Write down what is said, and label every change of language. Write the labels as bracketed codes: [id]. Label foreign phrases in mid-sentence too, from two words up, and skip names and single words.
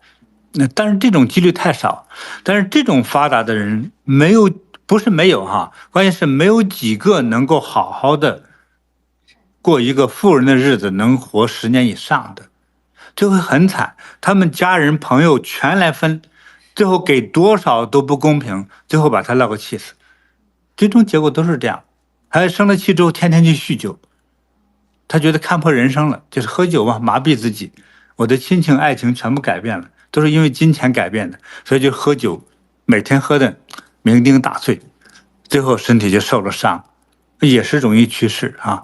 [zh] 但是這種幾率太少，但是這種發達的人不是沒有哈，關鍵是沒有幾個能夠好好的過一個富人的日子，能活10年以上的，就會很慘。他們家人朋友全來分，最後給多少都不公平，最後把他鬧個氣死。最終結果都是這樣，還生了氣之後天天去酗酒，他覺得看破人生了，就是喝酒嘛，麻痹自己，我的親情愛情全部改變了，都是因為金錢改變的，所以就喝酒，每天喝的酩酊大醉，最後身體就受了傷，也是容易去世啊。